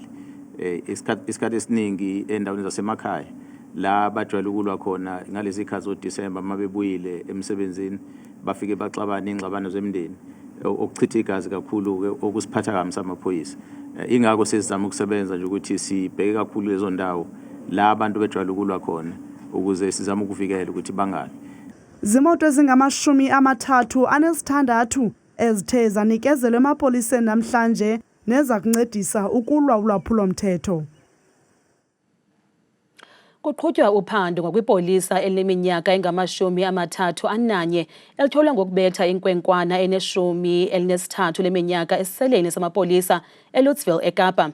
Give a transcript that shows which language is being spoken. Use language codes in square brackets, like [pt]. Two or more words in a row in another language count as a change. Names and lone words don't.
[zu] Isikhathi esiningi endaweni zasemakhaya la bajwayele ukulwa khona ngalezi ikhathi zoDisemba mabebuyile emsebenzini bafike baxabana ingxabano zemndeni okuchitha igazi kakhulu okusiphatha kambi samaphoyisa. Ingakho sesizama ukusebenza nje ukuthi sibheke kakhulu lezo ndawo la abantu bejwayele ukulwa khona ukuze sizame ukuvikela ukuthi bangali. Zimoto ezingama-36 ezithe zanikezelwa emapoliseni namhlanje neza kuncedisa ukulwa ulwaphulomthetho. [xh] Kuqhutywa uphando ngokwipolisa elineminyaka engama-31 elitholwa ngokubetha inkwenkwana ene-13 leminyaka esiseleni samapolisa eLutsville eKapa.